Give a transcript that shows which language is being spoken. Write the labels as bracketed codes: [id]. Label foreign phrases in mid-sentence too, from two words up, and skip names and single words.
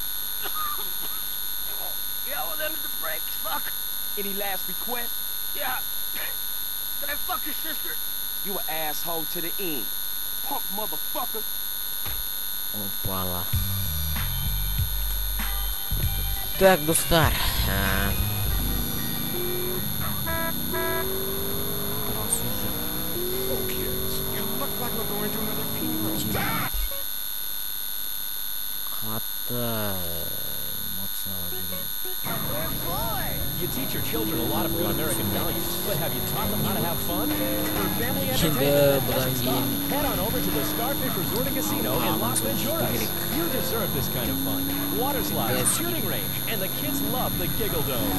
[en] Yeah, well, them's the breaks, fuck. Any last requests? Yeah. Can I fuck your sister? You an asshole to the end. Punk motherfucker. [kk] Опала. Так, достар. [en] Oh, kids, you look like we're going to another funeral. [kk] Қатты эмоциялар деген. [en] You teach your children a lot of good American values, but have you taught them how to have fun? For family entertainment, head on over to the Starfish Resort and Casino in Las Venturas. You deserve this kind of fun. Water slides, shooting range, and the kids love the Giggle Dome.